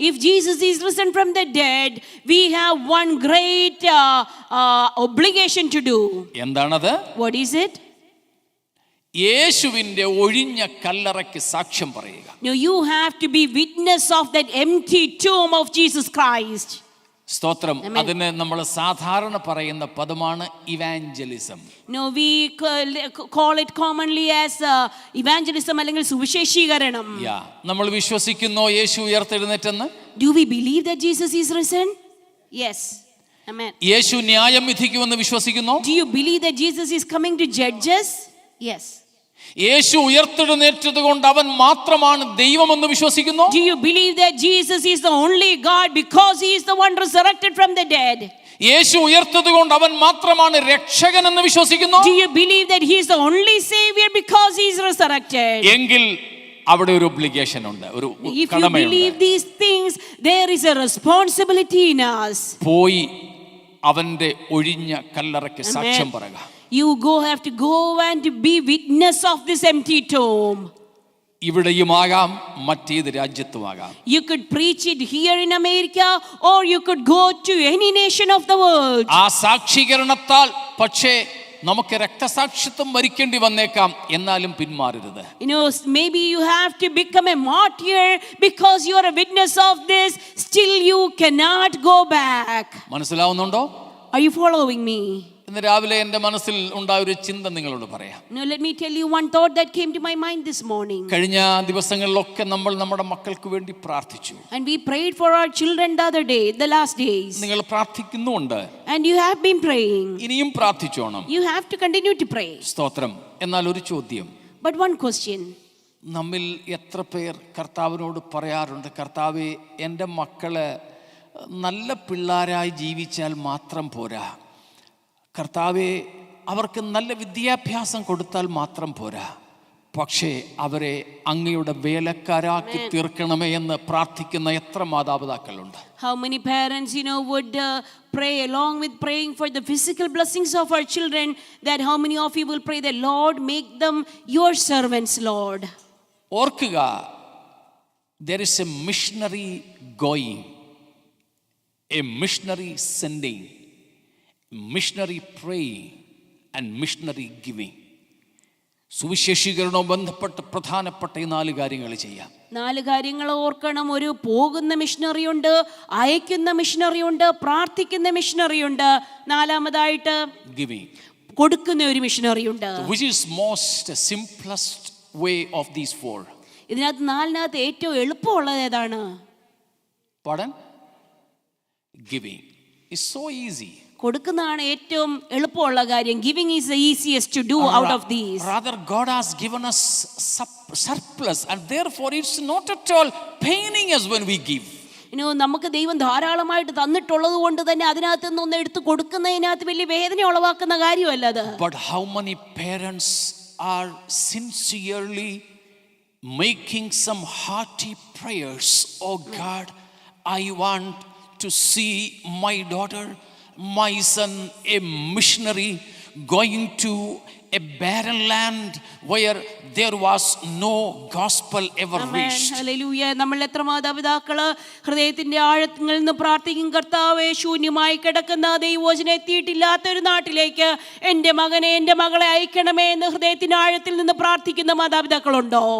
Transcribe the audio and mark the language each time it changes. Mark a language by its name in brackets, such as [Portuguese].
[English] If Jesus is risen from the dead, we have one great obligation to do. [Malayalam] എന്താണത്? [English] What is it? [Malayalam] യേശുവിന്റെ ഒഴിഞ്ഞ കല്ലറയ്ക്ക് സാക്ഷ്യം പറയുക. [English] No, you have to be witness of that empty tomb of Jesus Christ. [Malayalam] സ്തോത്രം. അതിന് നമ്മൾ സാധാരണ പറയുന്ന പദമാണ് evangelism. [English] No, we call it commonly as evangelism [Malayalam] അല്ലെങ്കിൽ സുവിശേഷീകരണം. നമ്മൾ വിശ്വസിക്കുന്നു യേശു ഉയർത്തെഴുന്നേറ്റെന്ന്. [English] Do we believe that Jesus is risen? Yes. Amen. [Malayalam] യേശു ന്യായം വിധിക്കുമെന്ന് വിശ്വസിക്കുന്നു. [English] Do you believe that Jesus is coming to judge us? Yes. [Malayalam] യേശു ഉയർത്തെഴുന്നേറ്റത് കൊണ്ട് അവൻ മാത്രമാണ് ദൈവമെന്ന് വിശ്വസിക്കുന്നു. [English] Do you believe that Jesus is the only God because he is the one resurrected from the dead? [Malayalam] യേശു ഉയർത്തത് കൊണ്ട് അവൻ മാത്രമാണ് രക്ഷകൻ എന്ന് വിശ്വസിക്കുന്നു. [English] Do you believe that he is the only savior because he is resurrected? [Malayalam] എങ്കിൽ അവിടെ ഒരു obligation ഉണ്ട്, ഒരു [English] If you believe these things, there is a responsibility in us. [Malayalam] പോയി അവന്റെ ഒഴിഞ്ഞ കല്ലറയ്ക്ക് സാക്ഷ്യം പറയുക. [English] You have to go and be witness of this empty tomb. [Malayalam] ഇവിടെയുമാകാം മറ്റേത് രാജ്യത്തുമാകാം. [English] You could preach it here in America or you could go to any nation of the world. [Malayalam] ആ സാക്ഷീകരണത്താൽ പക്ഷേ നമുക്ക് രക്തസാക്ഷിത്വം വരിക്കേണ്ടി വന്നേക്കാം, എന്നാലും പിന്മാറരുത്. [English] Maybe you have to become a martyr because you are a witness of this. Still you cannot go back. [Malayalam] മനസ്സിലാവുന്നുണ്ടോ? [English] Are you following me? [Malayalam] ഇന്ന് രാവിലെ എൻ്റെ മനസ്സിൽ ഉണ്ടായ ഒരു ചിന്ത നിങ്ങളോട് പറയാം. [English] Now let me tell you one thought that came to my mind this morning. [Malayalam] കഴിഞ്ഞ ദിവസങ്ങളിലൊക്കെ നമ്മൾ നമ്മുടെ മക്കൾക്ക് വേണ്ടി പ്രാർത്ഥിച്ചു. [English] And we prayed for our children the other day, the last days. [Malayalam] നിങ്ങൾ പ്രാർത്ഥിക്കുന്നുണ്ട്. [English] And you have been praying. [Malayalam] ഇനിയും പ്രാർത്ഥിച്ചോണം. [English] You have to continue to pray. [Malayalam] സ്തോത്രം. എന്നാൽ ഒരു ചോദ്യം. [English] But one question. [Malayalam] നമ്മിൽ എത്ര പേർ കർത്താവിനോട് പറയാറുണ്ട്, കർത്താവേ, എൻ്റെ മക്കള് നല്ല പിള്ളേരായി ജീവിച്ചാൽ മാത്രം പോരാ, കർത്താവേ, അവർക്ക് നല്ല വിദ്യാഭ്യാസം കൊടുത്താൽ മാത്രം പോരാ, പക്ഷേ അവരെ അങ്ങയുടെ വേലക്കാരാക്കി തീർക്കണമേ എന്ന് പ്രാർത്ഥിക്കുന്ന എത്ര മാതാപിതാക്കളുണ്ട്? [English] How many parents, would pray along with praying for the physical blessings of our children, that how many of you will pray that, Lord, make them your servants, Lord? ഓർക്കുക, there is a missionary going, a missionary sending, missionary praying and missionary giving. [Malayalam] സുവിശേഷീകരണവും ബന്ധപ്പെട്ട് പ്രധാനപ്പെട്ട ഈ 4 കാര്യങ്ങൾ ചെയ്യാം. 4 കാര്യങ്ങൾ ഓർക്കണം. ഒരു പോകുന്ന മിഷണറി ഉണ്ട്, അയക്കുന്ന മിഷണറി ഉണ്ട്, പ്രാർത്ഥിക്കുന്ന മിഷണറി ഉണ്ട്, 4മതായിട്ട് [English] giving, [Malayalam] കൊടുക്കുന്ന ഒരു മിഷണറി ഉണ്ട്. [English] which is most simplest way of these 4? [Malayalam] ഇതിനകത്ത് 4നകത്ത് ഏറ്റവും എളുപ്പമുള്ളത് ഏതാണ്? [English] Pardon? Giving is so easy. [Malayalam] കൊടുക്കുന്നതാണ് ഏറ്റവും എളുപ്പമുള്ള കാര്യം. [English] Giving is the easiest to do out of these. Rather, God has given us surplus, and therefore it's not at all paining us when we give. [Malayalam] നമുക്ക് ദൈവം ധാരാളമായിട്ട് തന്നിട്ടുള്ളത് കൊണ്ട് തന്നെ അതിനകത്ത് നിന്ന് എടുത്ത് കൊടുക്കുന്നതിനകത്ത് വലിയ വേദന ഉളവാക്കുന്ന കാര്യമല്ല അത്. [English] But how many parents are sincerely making some hearty prayers? Oh God, I want to see my daughter, my son, a missionary going to a barren land where there was no gospel ever reached. [Malayalam] Hallelujah. നമ്മൾ എത്ര മാതാപിതാക്കള് ഹൃദയത്തിന്റെ ആഴത്തിൽ നിന്ന് പ്രാർത്ഥിക്കും, കർത്താവേ, ശൂന്യമായി കിടക്കുന്ന ദൈവവചനം എത്തിയിട്ടില്ലാത്ത ഒരു നാട്ടിലേക്ക് എൻ്റെ മകനെ, എൻ്റെ മകളെ അയക്കണമേ എന്ന് ഹൃദയത്തിന്റെ ആഴത്തിൽ നിന്ന് പ്രാർത്ഥിക്കുന്ന മാതാപിതാക്കളുണ്ടോ?